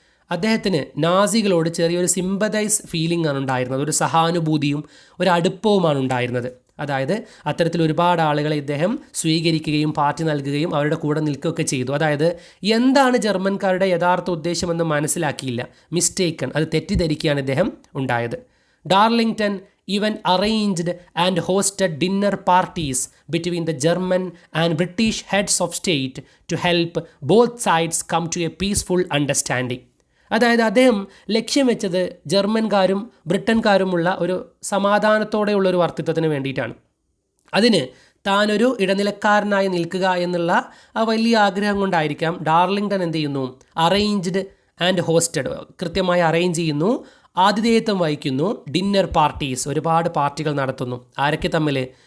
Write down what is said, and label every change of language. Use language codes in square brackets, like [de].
[ml] അദ്ദേഹത്തിന് നാസികളോട് ചെറിയൊരു sympathise feeling ആണ് ഉണ്ടായിരുന്നത്, ഒരു സഹാനുഭൂതിയും ഒരു അടുപ്പവുമാണ് ഉണ്ടായിരുന്നത്. അതായത് അത്തരത്തിൽ ഒരുപാട് ആളുകളെ ഇദ്ദേഹം സ്വീകരിക്കുകയും പാർട്ടി നൽകുകയും അവരുടെ കൂടെ നിൽക്കുകയൊക്കെ ചെയ്തു. അതായത് എന്താണ് ജർമ്മൻകാരുടെ യഥാർത്ഥ ഉദ്ദേശമെന്ന് മനസ്സിലാക്കിയില്ല, മിസ്റ്റേക്കൺ, അത് തെറ്റിദ്ധരിക്കുകയാണ് ഇദ്ദേഹം ഉണ്ടായത്. [en] Darlington even arranged and hosted dinner parties between the German and British heads of state to help both sides come to a peaceful understanding. [ml] അതായത് അദ്ദേഹം ലക്ഷ്യം വെച്ചത് ജർമ്മൻകാരും ബ്രിട്ടൻകാരുമുള്ള ഒരു സമാധാനത്തോടെയുള്ള ഒരു വർത്തിത്വത്തിന് വേണ്ടിയിട്ടാണ്. അതിന് താനൊരു ഇടനിലക്കാരനായി നിൽക്കുക എന്നുള്ള ആ വലിയ ആഗ്രഹം കൊണ്ടായിരിക്കാം ഡാർലിംഗ്ടൺ എന്ത് ചെയ്യുന്നു, [en] arranged and hosted, [ml] കൃത്യമായി അറേഞ്ച് ചെയ്യുന്നു, ആതിഥേയത്വം വഹിക്കുന്നു, ഡിന്നർ പാർട്ടീസ്, ഒരുപാട് പാർട്ടികൾ നടത്തുന്നു. ആരൊക്കെ തമ്മിൽ?